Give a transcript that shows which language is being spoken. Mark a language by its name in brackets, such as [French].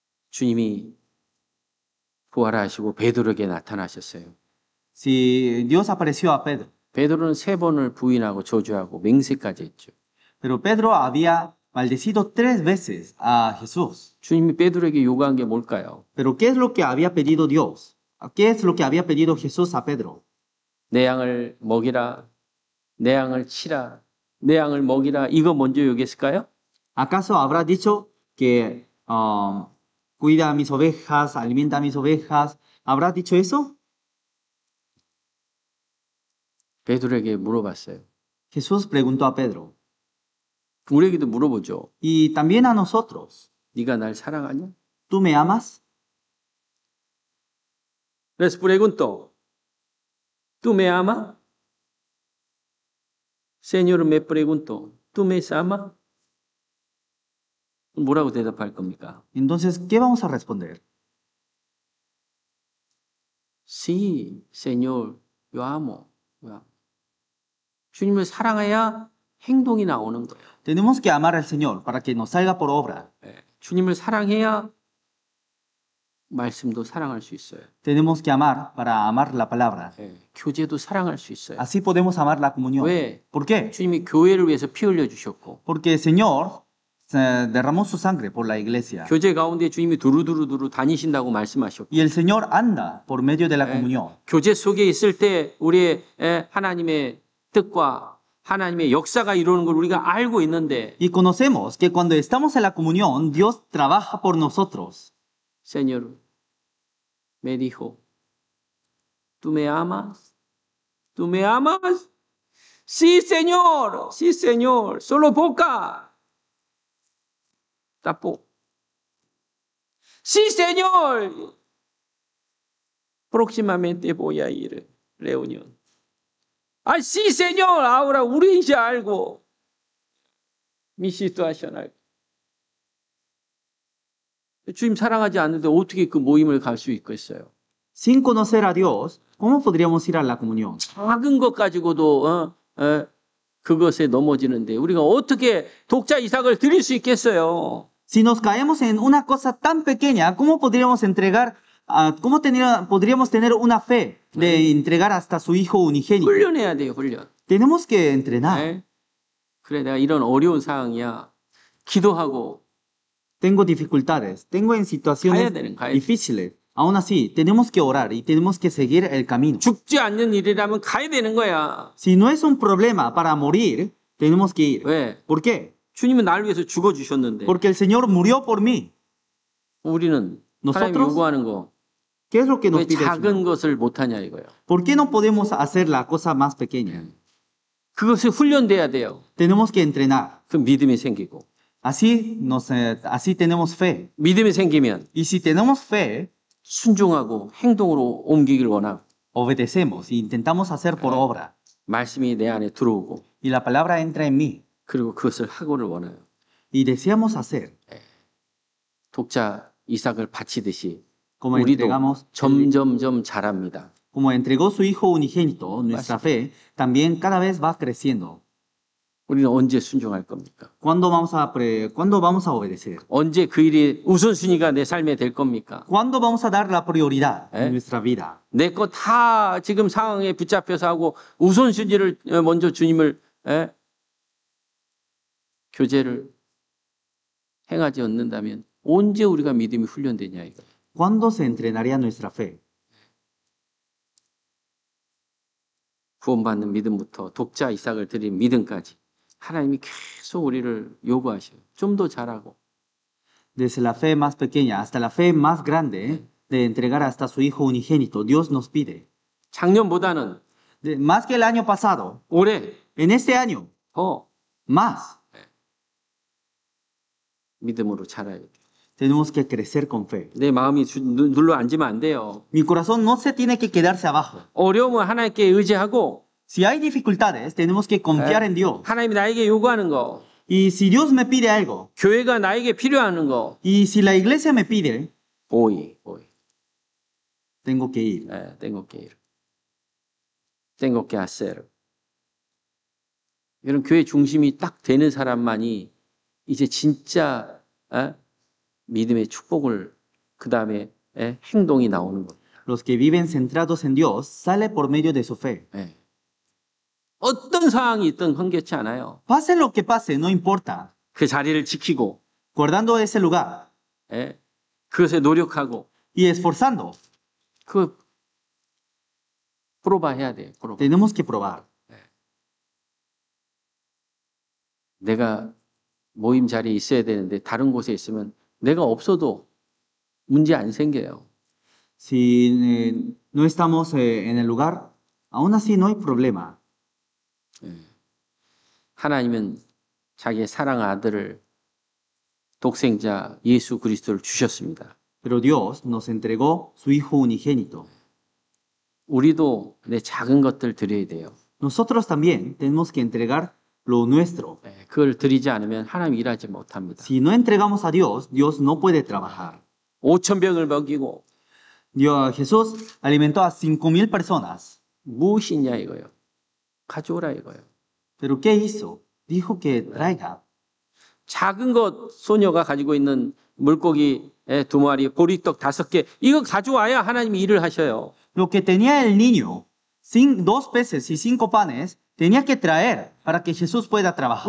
[Korean] 주님이 부활하시고 베드로에게 나타나셨어요. [Spanish] Si Dios apareció a Pedro, [Korean] 베드로는 3번을 부인하고 저주하고 맹세까지 했죠. [Spanish] pero Pedro había maldecido 3 veces a Jesús. [Korean] 주님이 베드로에게 요구한 게 뭘까요? [Spanish] Pero ¿qué es lo que había pedido Dios? ¿Qué es lo que había pedido Jesús a Pedro? [Korean] 내 양을 먹이라, 내 양을 치라, 내 양을 먹이라. 이거 먼저 요구했을까요? [Spanish] ¿Acaso habrá dicho que cuida a mis ovejas, alimenta a mis ovejas? ¿Habrá dicho eso? [Korean] 베드로에게 물어봤어요. [Spanish] Jesús preguntó a Pedro. [Korean] 우리에게도 물어보죠. [Spanish] Y también a nosotros. [Korean] 네가 날 사랑하냐? [Spanish] ¿Tú me amas? Les pregunto, ¿tú me amas? Señor, me pregunto, ¿tú me amas? [Korean] 뭐라고 대답할 겁니까? [Spanish] Entonces, ¿qué vamos a responder? Sí, Señor, yo amo. [Korean] 주님을 사랑해야 행동이 나오는 거예요. [Spanish] Tenemos que amar al Señor para que nos salga por obra. [Korean] 주님을 사랑해야 말씀도 사랑할 수 있어요. [Spanish] Tenemos que amar para amar la palabra. [Korean] 교제도 사랑할 수 있어요. [Spanish] Así podemos amar la comunión. [Korean] 왜? [Spanish] ¿Por qué? [Korean] 주님이 교회를 위해서 피 흘려 주셨고 [Spanish] Porque el Señor derramó su sangre por la iglesia. [Korean] 교제 가운데 주님이 두루두루두루 다니신다고 말씀하셨고 [Spanish] Y el Señor anda por medio de la comunión. [Korean] 교제 속에 있을 때 우리의 하나님의 뜻과 하나님의 역사가 이루는 걸 우리가 알고 있는데 [Spanish] Y conocemos que cuando estamos en la comunión, Dios trabaja por nosotros. Señor me dijo, ¿tú me amas? ¿Tú me amas? Sí, Señor, solo poca. Tapó. Sí, Señor. Próximamente voy a ir reunión. 아, sí, Señor. Ahora [Korean] 우리 이제 알고 [Spanish] mi situación [Korean] 알고. 주님 사랑하지 않는데 어떻게 그 모임을 갈 수 있겠어요? [Spanish] Sin conocer a Dios, ¿cómo podríamos ir a la comunión? [Korean] 작은 것 가지고도 그것에 넘어지는데 우리가 어떻게 독자 이삭을 드릴 수 있겠어요? [Spanish] Si nos caemos en una cosa tan pequeña, ¿cómo podríamos podríamos tener una fe de entregar hasta su hijo unigénito? [Korean] 훈련해야 돼요, 훈련. [Spanish] Tenemos que entrenar. [Korean] 네? 그래, 내가 이런 어려운 상황이야. 기도하고 [Spanish] Tengo dificultades, tengo en situaciones [Korean] 가야 돼. [Spanish] difíciles. Aún así, tenemos que orar y tenemos que seguir el camino. [Korean] 죽지 않는 일이라면 가야 되는 거야. [Spanish] Si no es un problema para morir, tenemos que ir. [Korean] 왜? [Spanish] ¿Por qué? [Korean] 주님은 날 위해서 죽어주셨는데 [Spanish] Porque el Señor murió por mí. [Korean] 우리는 하나님 [Spanish] Nosotros, [Korean] 요구하는 거 [Spanish] ¿qué es lo que nos [Korean] 왜 [Spanish] pide el [Korean] 작은 것을 못하냐 이거예요. [Spanish] ¿Por qué no podemos hacer la cosa más pequeña? [Korean] 그것이 훈련돼야 돼요. [Spanish] Tenemos que entrenar. [Korean] 그 믿음이 생기고 [Spanish] Así tenemos fe. [Korean] 믿음이 생기면 [Spanish] Y si tenemos fe, [Korean] 순종하고 행동으로 옮기길 원하고 [Spanish] obedecemos y intentamos hacer por obra. [Korean] 말씀이 내 안에 들어오고 [Spanish] Y la palabra entra en mí. [Korean] 그리고 그것을 하고를 원해요. [Spanish] Y deseamos hacer. [Korean] 독자 이삭을 바치듯이 [Spanish] Como [Korean] 우리도 [Spanish] entregamos, [Korean] 점점점 자랍니다. [Spanish] como entregó su hijo unigénito, nuestra fe también cada vez va creciendo. [Korean] 우리는 언제 순종할 겁니까? [Spanish] ¿Cuándo vamos a obedecer? [Korean] 언제 그 일이 우선순위가 내 삶에 될 겁니까? [Spanish] ¿Cuándo vamos a dar la prioridad en ¿Eh? nuestra vida? [Korean] 내 거 다 지금 상황에 붙잡혀서 하고 우선순위를 먼저 주님을 교제를 행하지 않는다면 언제 우리가 믿음이 훈련되냐 이거. [Spanish] ¿Cuándo se entrenaría nuestra fe? [Korean] 구원받는 믿음부터 독자 이삭을 드린 믿음까지 하나님이 계속 우리를 요구하셔요. 좀 더 잘하고. [Spanish] Desde la fe más pequeña hasta la fe más grande de entregar hasta su Hijo unigénito, Dios nos pide. [Korean] 작년보다는 [Spanish] Más que el año pasado, [Korean] 올해 [Spanish] en este año, [Korean] 더 [Spanish] más. [Korean] 믿음으로 자라야 돼요. [Spanish] Tenemos que crecer con fe. [Korean] 내 마음이 눌러 앉으면 안 돼요. [Spanish] Mi corazón no se tiene que quedarse abajo. [Korean] 어려움은 하나님께 의지하고 [Spanish] Si hay dificultades, tenemos que confiar en Dios. [Korean] 하나님이 나에게 요구하는 거, [Spanish] Y si Dios me pide algo, [Korean] 교회가 나에게 필요하는 거, [Spanish] y si la iglesia me pide, [Korean] 보이. [Spanish] tengo que ir. tengo que ir. tengo que hacer. [Korean] 이런 교회 중심이 딱 되는 사람만이 이제 진짜 믿음의 축복을 그 다음에 행동이 나오는 겁니다. [Spanish] Los que viven centrados en Dios sale por medio de su fe. [Korean] 어떤 상황이 있든 흥겹지 않아요. [Spanish] Pase lo que pase, no importa. [Korean] 그 자리를 지키고 [Spanish] Guardando ese lugar [Korean] 그것에 노력하고 [Spanish] y esforzando, [Korean] 그 프로바 해야 돼요. 프로바. [Spanish] tenemos que probar. [Korean] 내가 모임 자리에 있어야 되는데 다른 곳에 있으면 내가 없어도 문제 안 생겨요. [Spanish] Si no estamos en el lugar, aún así no hay problema. [Korean] 하나님은 자기의 사랑 아들을 독생자 예수 그리스도를 주셨습니다. [Spanish] Pero Dios nos entregó su Hijo unigénito. [Korean] 우리도 내 작은 것들 드려야 돼요. [Spanish] Nosotros también tenemos que entregar lo nuestro. [Korean] 그걸 드리지 않으면 하나님 일하지 못합니다. [Spanish] Si no entregamos a Dios, Dios no puede trabajar. [Korean] 5,000병을 먹이고 [Spanish] Jesús alimentó a 5,000 personas. [Korean] 무엇이냐 이거요. 가져오라 이거요. [Spanish] ¿Pero qué hizo? Dijo que traiga. [Korean] 작은 것 소녀가 가지고 있는 물고기 2마리, 보리떡 5개 이거 가져와야 하나님이 일을 하셔요. [Spanish] Lo que tenía el niño, 2 peces y 5 panes, tenía que traer para que Jesús pueda trabajar.